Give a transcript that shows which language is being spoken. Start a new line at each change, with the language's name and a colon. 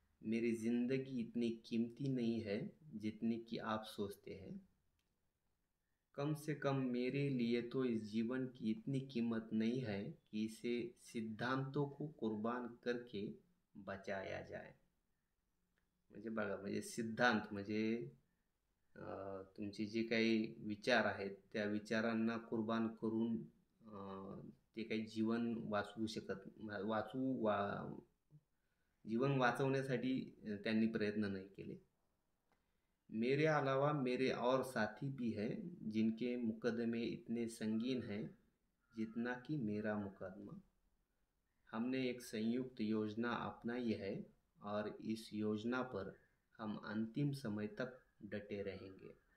Hindi: मेरी ज़िंदगी इतनी कीमती नहीं है जितनी कि आप सोचते हैं। कम से कम मेरे लिए तो इस जीवन की इतनी कीमत नहीं है कि इसे सिद्धांतों को कुर्बान करके बचाया जाए।
Marathi: म्हणजे सिद्धांत म्हणजे तुमचे जे काही विचार आहेत त्या विचारांना कुर्बान करून ते काही जीवन वाचवण्यासाठी त्यांनी प्रयत्न नहीं केले।
Hindi: मेरे अलावा मेरे और साथी भी हैं जिनके मुकदमे इतने संगीन हैं जितना कि मेरा मुकदमा। हमने एक संयुक्त योजना अपनाई है और इस योजना पर हम अंतिम समय तक डटे रहेंगे।